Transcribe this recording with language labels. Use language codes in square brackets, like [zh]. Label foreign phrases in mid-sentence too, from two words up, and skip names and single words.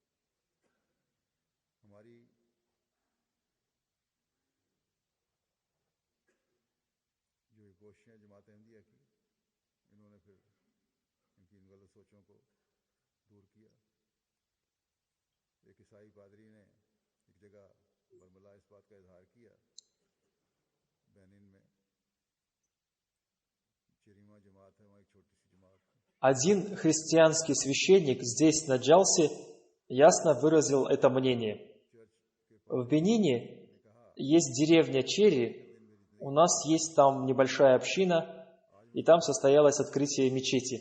[ur] ہماری جو یہ کوششیں جماعت احمدیہ کی، انہوں نے پھر ان کی ان غلط سوچوں کو دور کیا. ایک عیسائی پادری نے ایک جگہ برملا اس بات کا اظہار کیا، بینن میں چریما جماعت ہے، وہاں ایک چھوٹی سی جماعت. [ru] Один христианский священник здесь, на Джалсе, ясно выразил это мнение. В Бенине есть деревня Черри, у нас есть там небольшая община, и там состоялось открытие мечети.